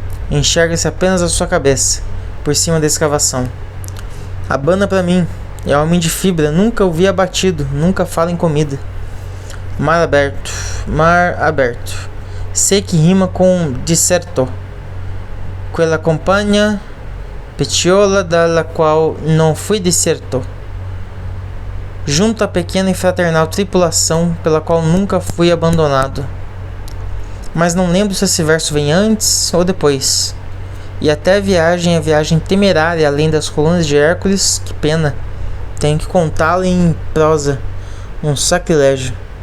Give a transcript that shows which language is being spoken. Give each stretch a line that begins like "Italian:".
Portuguese: Enxerga-se apenas a sua cabeça, por cima da escavação. Abana para mim. É homem de fibra, nunca o vi abatido, nunca fala em comida. Mar aberto, mar aberto. Sei que rima com disserto.
Italian: Quella compagna petiola dalla qual non fui disserto.
Portuguese: Junto à pequena e fraternal tripulação pela qual nunca fui abandonado. Mas não lembro se esse verso vem antes ou depois. E até a viagem temerária além das colunas de Hércules, que pena. Tenho que contá-la em prosa. Um sacrilégio.